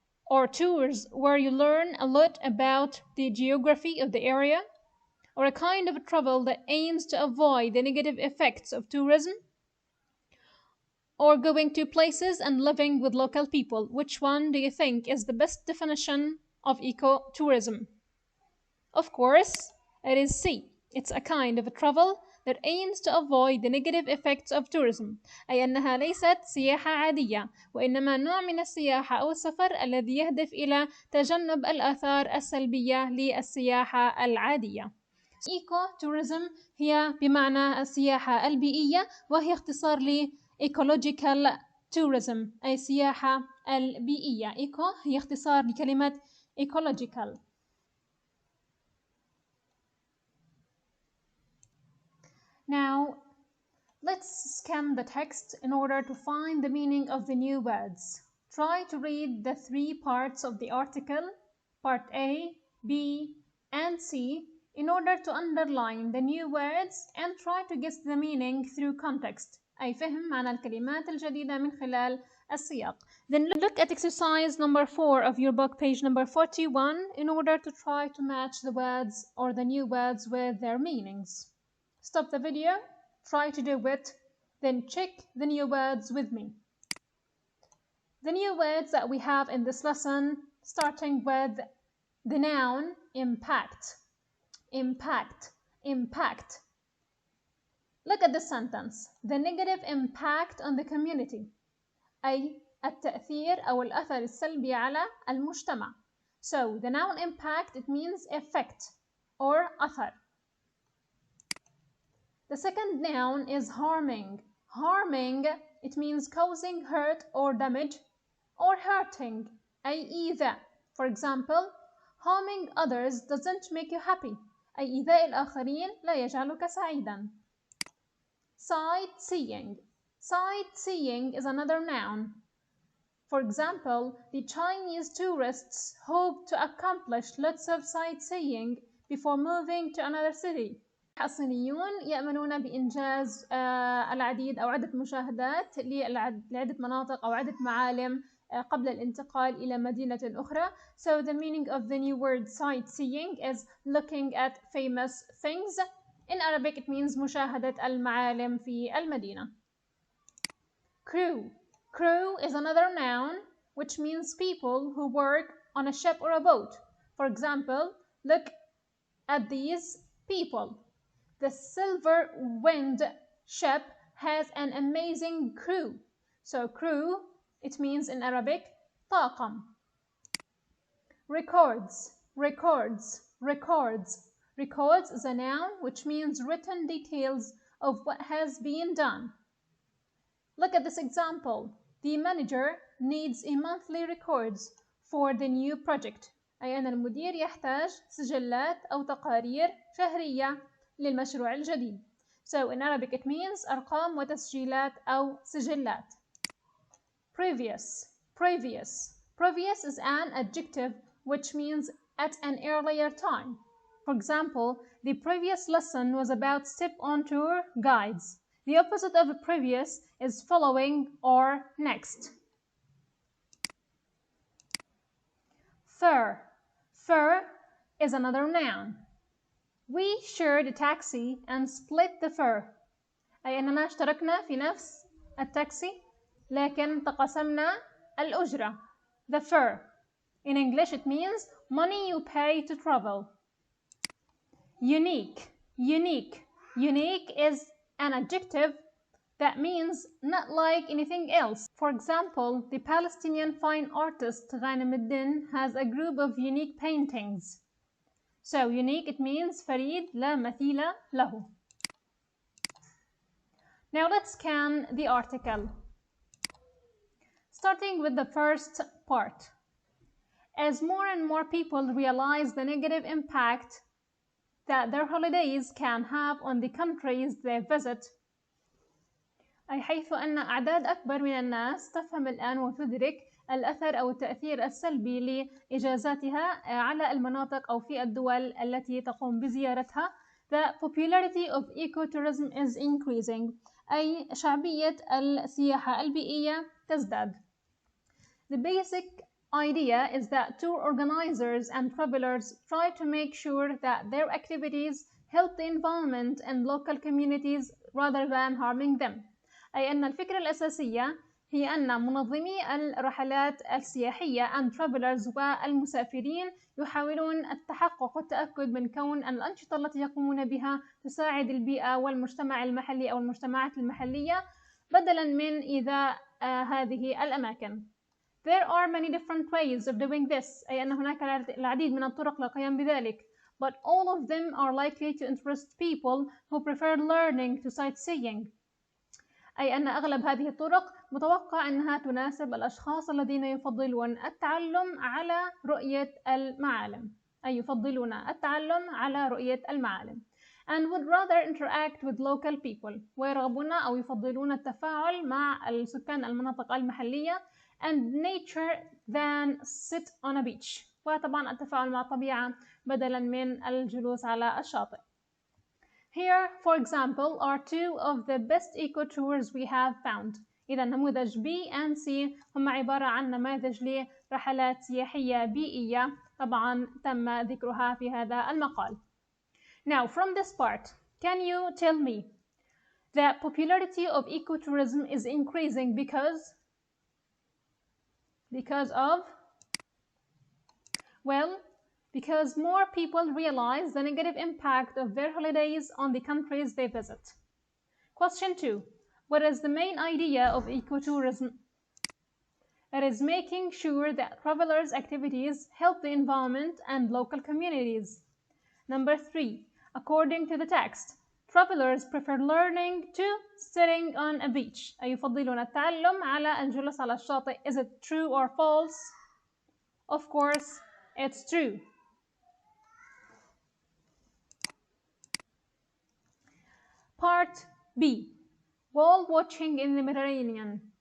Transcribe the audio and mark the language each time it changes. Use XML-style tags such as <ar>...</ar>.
<en>Or tours where you learn a lot about the geography of the area? Or a kind of travel that aims to avoid the negative effects of tourism? Or going to places and living with local people? Which one do you think is the best definition of ecotourism? Of course, it is C. It's a kind of travel that aims to avoid the negative effects of tourism،</en> <ar>أي أنها ليست سياحة عادية، وإنما نوع من السياحة أو السفر الذي يهدف إلى تجنب الآثار السلبية للسياحة العادية. Ecotourism هي بمعنى السياحة البيئية، وهي اختصار ل Ecological Tourism أي السياحة البيئية. Eco هي اختصار لكلمة Ecological.</ar> <en>Now, let's scan the text in order to find the meaning of the new words. Try to read the three parts of the article, part A, B, and C, in order to underline the new words and try to guess the meaning through context.</en> <ar>أي فهم معنى الكلمات الجديدة من خلال السياق.</ar> <en>Then look at exercise number 4 of your book, page number 41, in order to try to match the words or the new words with their meanings. Stop the video, try to do it, then check the new words with me. The new words that we have in this lesson, starting with the noun impact. Impact, impact. Look at the sentence. The negative impact on the community.</en> <ar>أي التأثير أو الأثر السلبي على المجتمع.</ar> <en>So the noun impact, it means effect or أثر. The second noun is harming. Harming, it means causing hurt or damage or hurting,</en> <ar>أي إيذاء.</ar> <en>For example, harming others doesn't make you happy.</en> <ar>أي إيذاء الآخرين لا يجعلك سعيدا.</ar> <en>Sightseeing. Sightseeing is another noun. For example, the Chinese tourists hope to accomplish lots of sightseeing before moving to another city.</en> <ar>الصينيون يأملون بإنجاز العديد أو عدة مشاهدات لعدة مناطق أو عدة معالم قبل الانتقال إلى مدينة أخرى.</ar> <en>So the meaning of the new word sightseeing is looking at famous things. In Arabic it means</en> <ar>مشاهدة المعالم في المدينة.</ar> <en>Crew. Crew is another noun which means people who work on a ship or a boat. For example, look at these people. The Silver Wind ship has an amazing crew. So crew, it means in Arabic, طاقم. Records, records, records. Records is a noun which means written details of what has been done. Look at this example. The manager needs a monthly records for the new project.</en> <ar>أي أن المدير يحتاج سجلات أو تقارير شهرية للمشروع الجديد.</ar> <en>So in Arabic it means</en> <ar>أرقام وتسجيلات أو سجلات.</ar> <en>Previous, previous. Previous is an adjective which means at an earlier time. For example, the previous lesson was about step-on tour guides. The opposite of previous is following or next. Fare. Fare is another noun. We shared a taxi and split the fare.</en> <ar>أي أننا اشتركنا في نفس التاكسي لكن تقاسمنا الأجرة.</ar> <en>The fare. In English it means money you pay to travel. Unique. Unique. Unique is an adjective that means not like anything else. For example, the Palestinian fine artist Ghanem Eddin has a group of unique paintings. So unique, it means</en> <ar>فريد لا مثيل له.</ar> <en>Now let's scan the article. Starting with the first part. As more and more people realize the negative impact that their holidays can have on the countries they visit,</en> <ar>أي حيث أن أعداد أكبر من الناس تفهم الآن وتدرك الأثر أو التأثير السلبي لإجازاتها على المناطق أو في الدول التي تقوم بزيارتها.</ar> <en>The popularity of ecotourism is increasing.</en> <ar>أي شعبية السياحة البيئية تزداد.</ar> <en>The basic idea is that tour organizers and travelers try to make sure that their activities help the environment and local communities rather than harming them.</en> <ar>أي أن الفكرة الأساسية هي أن منظمي الرحلات السياحية</ar> <en>and travelers</en> <ar>والمسافرين يحاولون التحقق والتأكد من كون أن الأنشطة التي يقومون بها تساعد البيئة والمجتمع المحلي أو المجتمعات المحلية بدلاً من إيذاء هذه الأماكن.</ar> <en>There are many different ways of doing this،</en> <ar>أي أن هناك العديد من الطرق للقيام بذلك.</ar> <en>But all of them are likely to interest people who prefer learning to sightseeing.</en> <ar>أي أن أغلب هذه الطرق متوقع أنها تناسب الأشخاص الذين يفضلون التعلم على رؤية المعالم، أي يفضلون التعلم على رؤية المعالم.</ar> <en>and would rather interact with local people،</en> <ar>ويرغبون أو يفضلون التفاعل مع السكان المناطق المحلية</ar> <en>and nature than sit on a beach،</en> <ar>وطبعا التفاعل مع الطبيعة بدلا من الجلوس على الشاطئ.</ar> <en>Here, for example, are two of the best eco-tours we have found.</en> <ar>إذا نموذج B and C هم عبارة عن نماذج لرحلات سياحية بيئية طبعا تم ذكرها في هذا المقال.</ar> <en>Now, from this part, can you tell me the popularity of ecotourism is increasing because of, well, because more people realize the negative impact of their holidays on the countries they visit. Question 2. What is the main idea of ecotourism? It is making sure that travelers' activities help the environment and local communities. Number 3. According to the text, travelers prefer learning to sitting on a beach.</en> <ar>أي يفضلون التعلم على الجلوس على الشاطئ.</ar> <en>Is it true or false? Of course, it's true. Part B. Whale watching in the Mediterranean.</en>